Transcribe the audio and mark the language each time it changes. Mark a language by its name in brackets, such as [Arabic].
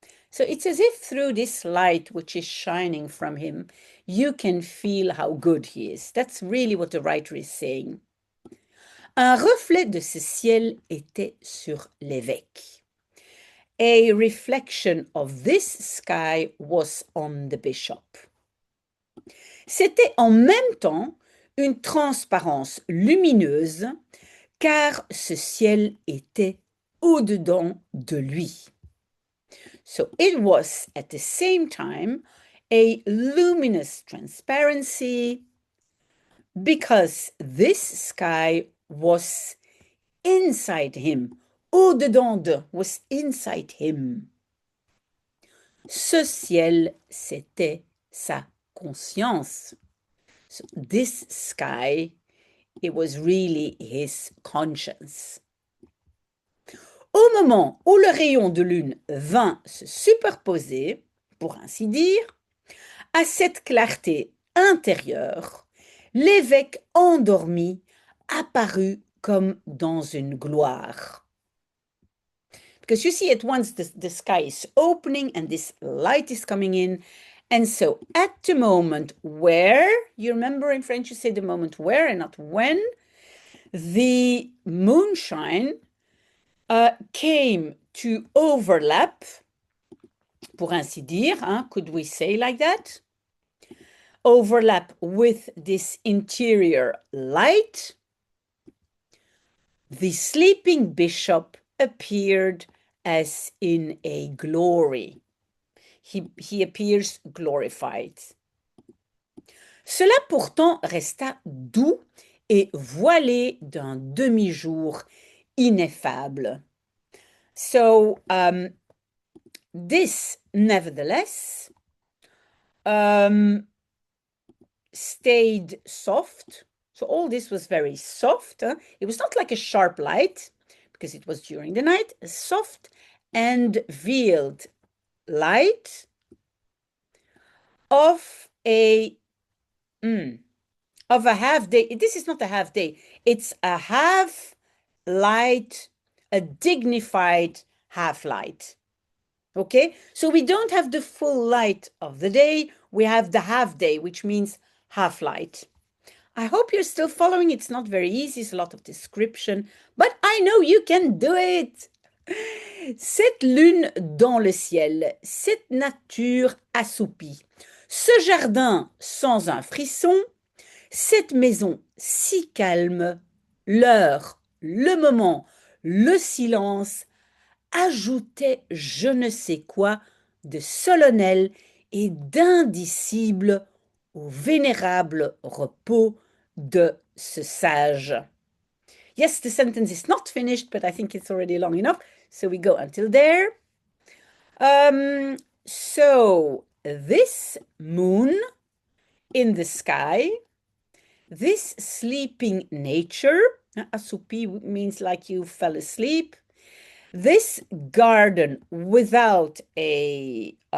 [English] So it's as if through this light which is shining from him, you can feel how good he is. That's really what the writer is saying. [French] Un reflet de ce ciel était sur l'évêque. [English] A reflection of this sky was on the bishop. [French] C'était en même temps une transparence lumineuse, car ce ciel était au-dedans de lui. [English] So it was at the same time a luminous transparency because this sky was inside him. [French] Au-dedans de [English] was inside him. [French] Ce ciel, c'était sa conscience. [English] So this sky, it was really his conscience. [French] Au moment où le rayon de lune vint se superposer, pour ainsi dire, à cette clarté intérieure, l'évêque endormi apparut comme dans une gloire. [English] Because you see at once the sky is opening and this light is coming in. And so at the moment where, you remember in French you say the moment where and not when, the moonshine came to overlap, [French] pour ainsi dire, [English] could we say like that? overlap with this interior light, the sleeping bishop appeared as in a glory. He appears glorified. [French] Cela pourtant resta doux et voilé d'un demi-jour ineffable. [English] So, this, nevertheless, stayed soft. So all this was very soft. It was not like a sharp light, because it was during the night, a soft and veiled light of a half day. This is not a half day. It's a half light, a dignified half light. Okay, so we don't have the full light of the day. We have the half day, which means half light. I hope you're still following. It's not very easy. It's a lot of description, but I know you can do it. [French] Cette lune dans le ciel, cette nature assoupie, ce jardin sans un frisson, cette maison si calme, l'heure, le moment, le silence ajoutaient je ne sais quoi de solennel et d'indicible au vénérable repos de ce sage. [English] Yes, the sentence is not finished, but I think it's already long enough. So we go until there. So this moon in the sky, this sleeping nature, assoupi means like you fell asleep, this garden without a